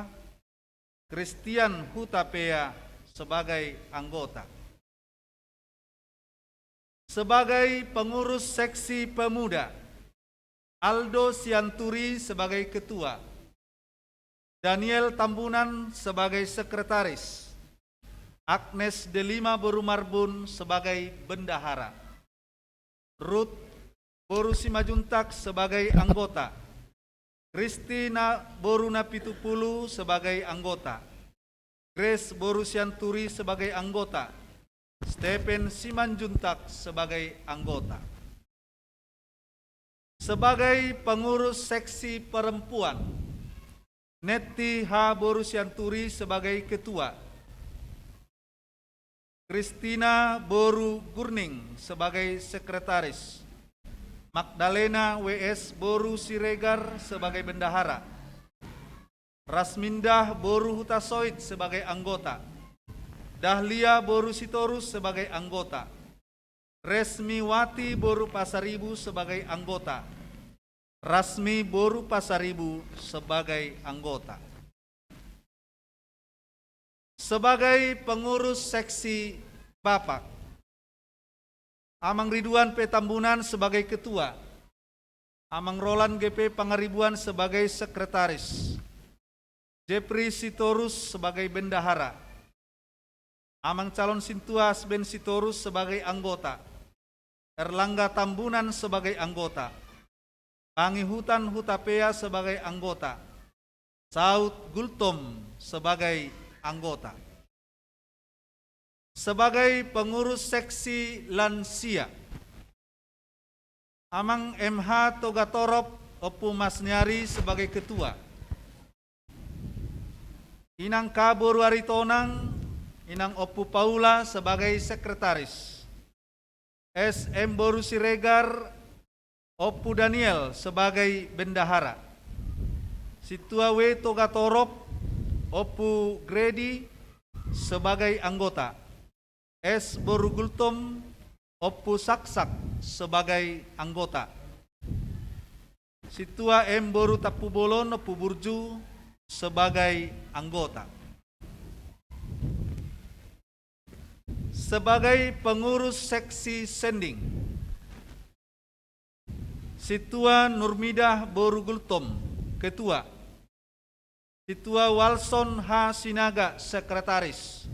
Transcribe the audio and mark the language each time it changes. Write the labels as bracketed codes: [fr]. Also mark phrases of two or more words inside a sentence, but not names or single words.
[id] Christian Hutapea sebagai anggota. Sebagai pengurus seksi pemuda, Aldo Sianturi sebagai ketua. Daniel Tambunan sebagai sekretaris. Agnes Delima Boru Marbun sebagai bendahara. Ruth Boru Simajuntak sebagai anggota. Kristina Boru Napitupulu sebagai anggota. Grace Boru Sianturi sebagai anggota. Stephen Simanjuntak sebagai anggota. Sebagai pengurus seksi perempuan, Neti H. Boru Sianturi sebagai ketua. Kristina Boru Gurning sebagai sekretaris. Magdalena W.S. Boru Siregar sebagai bendahara. Rasmindah Boru Hutasoid sebagai anggota. Dahlia Boru Sitorus sebagai anggota. Resmiwati Boru Pasaribu sebagai anggota. Rasmi Boru Pasaribu sebagai anggota. Sebagai pengurus seksi Bapak, Amang Ridwan P. Tambunan sebagai ketua. Amang Roland GP Pangaribuan sebagai sekretaris. Jepri Sitorus sebagai bendahara. Amang calon Sintua Asben Sitorus sebagai anggota. Erlangga Tambunan sebagai anggota. Pangihutan Hutapea sebagai anggota. Saud Gultom sebagai anggota. Sebagai pengurus seksi lansia, Amang MH Togatorop Opu Masnyari sebagai ketua. Inang K. Boru Aritonang, Inang Opu Paula sebagai sekretaris. SM Boru Siregar, Opu Daniel sebagai bendahara. Situa W. Togatorop, Opu Gredi sebagai anggota. S. Boru Gultom, Opu Saksak sebagai anggota. Situa M. Boru Tapubolon, Opu Burju sebagai anggota. Sebagai pengurus seksi sending, Situa Nurmidah Boru Gultom, ketua. Situa Walson H. Sinaga, sekretaris.